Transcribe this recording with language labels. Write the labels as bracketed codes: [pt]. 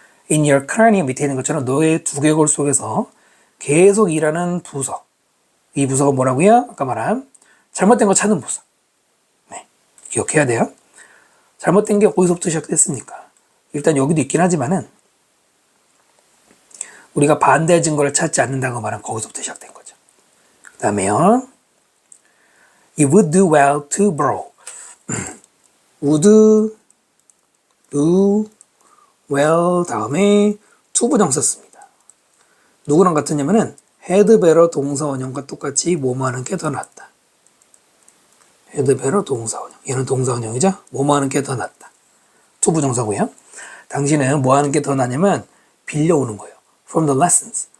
[ko] in your cranium 밑에 있는 것처럼 너의 두개골 속에서 계속 일하는 부서. 이 부서가 뭐라고요? 아까 말한 잘못된 거 찾는 부서. 네, 기억해야 돼요. 잘못된 게 어디서부터 시작됐습니까? 일단 여기도 있긴 하지만은 우리가 반대 증거를 찾지 않는다고 말하면 거기서부터 시작된 거죠. 그 다음에요. [en] It would do well to borrow. would do well 다음에 to 부정사 씁니다. [ko] 누구랑 같으냐면은 had better 동사 원형과 똑같이 뭐뭐 하는 게 더 낫다. had better 동사 원형. 얘는 동사 원형이죠. 뭐뭐 하는 게 더 낫다. to 부정사고요. 당신은 뭐 하는 게 더 낫냐면 빌려오는 거예요. from the lessons.